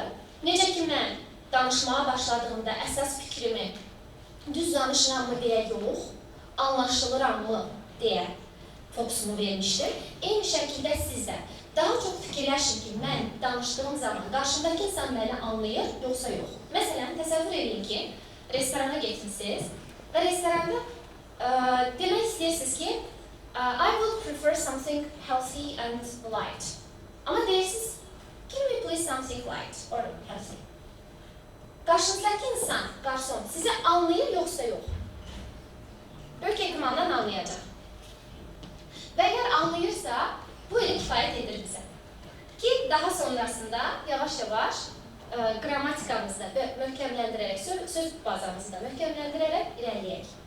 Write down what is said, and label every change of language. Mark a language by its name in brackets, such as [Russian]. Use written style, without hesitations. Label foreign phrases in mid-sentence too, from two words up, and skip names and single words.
[Azerbaijani] Necə ki, mən danışmağa başladığımda əsas fikrimi düz danışıram mı deyə yox, anlaşılıram mı deyə fokusumu vermişdim. Eyni şəkildə siz də daha çox fikirləşin ki, mən danışdığım zaman qarşımdakı insan məni anlayır, yoxsa yox. Məsələn, təsəvvür edin ki, restorana getmişsiniz və restoranda demək istəyirsiniz ki, [English] I would prefer something healthy and light. [Azerbaijani] Amma deyirsiniz, [English] give me please something light or healthy. [Azerbaijani] Qarşınızdakı insan, qarson, sizi anlayır, yoxsa yox? Böyük ehtimaldan anlayacaq. Və əgər anlayırsa, bu elə kifayət edir bizə. Ki, daha sonrasında yavaş-yavaş qrammatikamızda möhkəmləndirərək, söz bazamızı da möhkəmləndirərək irəliləyək.